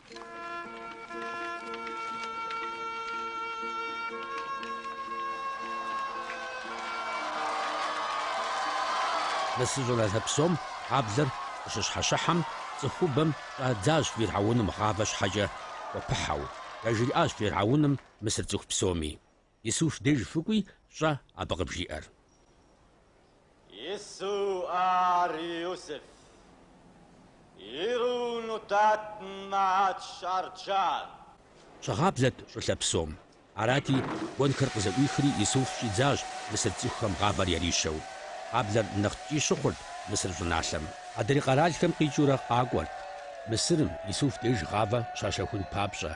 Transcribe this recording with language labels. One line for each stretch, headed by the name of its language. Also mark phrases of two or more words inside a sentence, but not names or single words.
Kabardian: Мысыр щӏыналъэ псом гъаблэр къыщыщхьэщыхьэм цӏыхубэм щӏадзащ Фирхьауным гъавэ щхьэкӏэ хуэпыхьэу. Яжриӏащ Фирхьауным Мысыр цӏыху псоми. Исуф деж фыкӏуи щӏэ абы къыбжиӏэр. Jesu ar Yusuf, Irunu tatn mat sharchan. Щыгъаблэт щӏылъэ псом. Арати, гуэнхэр къызэӏуихри Исуф щӏидзащ Мысыр цӏыхухэм гъавэр ярищэу. Къаблэр нэхъ ткӏий-щыхъурт Мысыр щӏыналъэм. Адрей къэралхэм къикӏыурэ къакӏуэрт. Мысырым Исуф деж гъавэ щащэхун папщӏэ.